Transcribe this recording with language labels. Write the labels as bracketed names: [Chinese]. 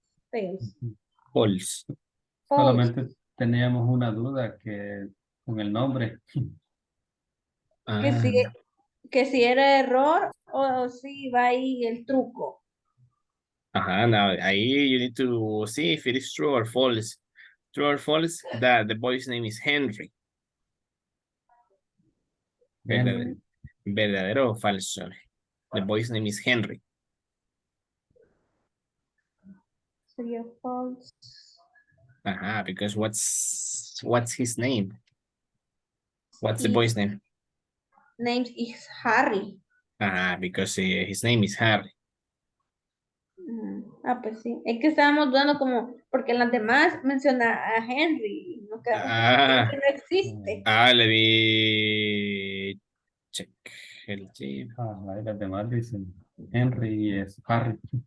[English] False. False. [Spanish] solamente teníamos una duda que con el nombre. Que si, Ah, que si era error o si va ahí el truco. [English] ajá, now ahí you need to see if it is true or false. True or false, that the boy's name is Henry. Henry. [Spanish] Verdadero o falso. [English] The boy's name is Henry. [Spanish] Sería false. [English] Ajá, because what's his name? What's the boy's name? Name is Harry. Ajá, because his name is Harry. [Spanish] Pues sí. Es que estábamos dando como, porque en las demás menciona a Henry. Y nos quedamos como, Henry no existe. Le di check. Ahí las demás dicen Henry y es Harry.